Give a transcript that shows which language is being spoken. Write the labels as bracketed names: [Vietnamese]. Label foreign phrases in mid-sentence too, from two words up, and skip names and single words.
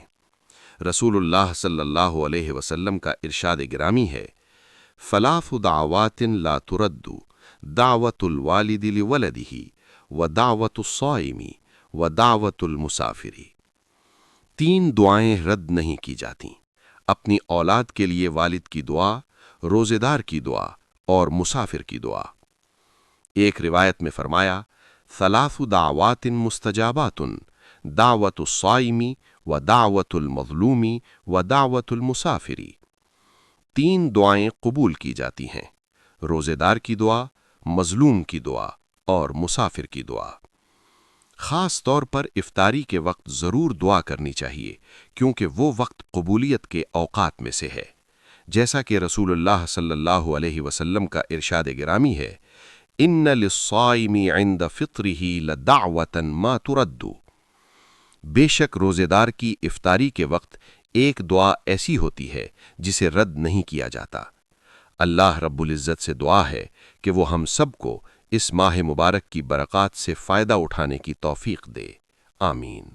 [Arabic] رسول الله صلى الله عليه وسلم [Hindi] का इरशाद गिरामी है, [Arabic] ثلاث دعوات لا ترد دعوة الوالد لولده ودعوة الصائم ودعوة المسافر. [Hindi] 3 दुआएं रद्द नहीं की जाती, अपनी औलाद के लिए वालिद की दुआ, रोज़ेदार की दुआ और मुसाफिर की दुआ। एक रिवायत में फरमाया, [Arabic] ثلاث دعوات مستجابات دعوة الصائم ودعوة المظلوم ودعوة المسافر. [Hindi] 3 दुआएं कबूल की जाती हैं, रोज़ेदार की दुआ, मज़लूम की दुआ और मुसाफिर की दुआ। ख़ास तौर पर इफ्तारी के वक्त ज़रूर दुआ करनी चाहिए, क्योंकि वो वक्त कबूलियत के औक़ात में से है, जैसा कि [Arabic] رسول الله صلى الله عليه وسلم [Hindi] का इरशाद गिरामी है, [Arabic] إن للصائم عند فطره لدعوة ما ترد. [Hindi] बेशक रोज़ेदार की इफ्तारी के वक्त एक दुआ ऐसी होती है जिसे रद्द नहीं किया जाता। [Arabic] الله رب العزة [Hindi] से दुआ है कि वो हम सबको इस माह मुबारक की बरक़ात से फ़ायदा उठाने की तौफ़ीक़ दे, आमीन।